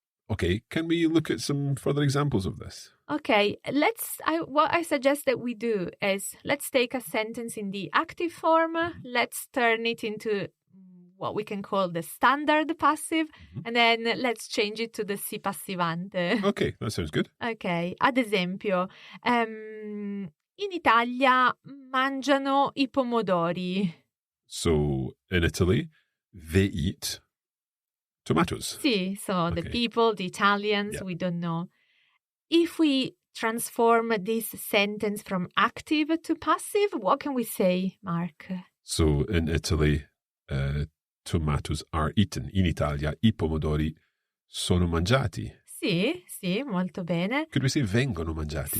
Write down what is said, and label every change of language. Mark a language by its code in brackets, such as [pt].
[en] Okay, can we look at some further examples of this? Okay, what I suggest that we do is let's take a sentence in the active form, let's turn it into what we can call the standard passive, and then let's change it to the si passivante. Okay, that sounds good. [it] Okay, ad esempio, in Italia mangiano I pomodori. [en] So, in Italy, they eat tomatoes. Sì, so the people, the Italians, we don't know. If we transform this sentence from active to passive, what can we say, Mark? So, in Italy, tomatoes are eaten. [it] In Italia, I pomodori sono mangiati. Sì, molto bene. [en] Could we say [it] vengono mangiati?